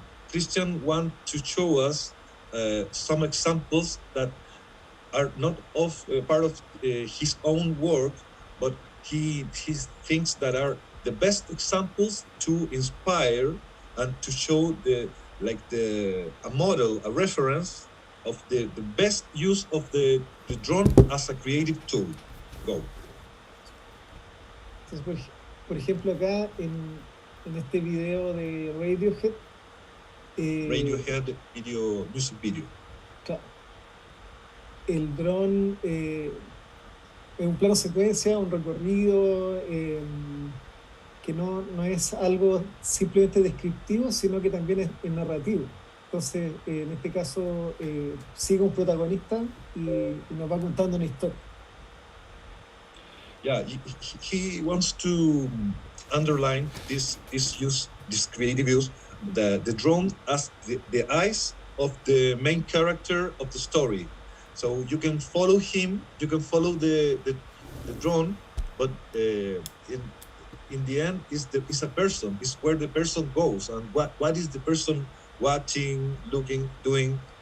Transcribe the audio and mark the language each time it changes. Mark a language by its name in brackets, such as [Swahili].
[English] Christian want to show us some examples that are not part of his own work, but he thinks that are the best examples to inspire and to show a model, a reference of the best use of the drone as a creative tool. Go. [Spanish] Entonces, por ejemplo, acá en este video de Radiohead, [English] Radiohead music video. [Spanish] Claro, el dron es un plano secuencia, un recorrido que no es algo simplemente descriptivo, sino que también es narrativo. Entonces, en este caso, sigue un protagonista y nos va contando una historia. [English] Yeah, he wants to underline this creative use, the drone as the eyes of the main character of the story. So you can follow him, you can follow the drone, but in the end is a person, is where the person goes and what is the person watching, looking, doing.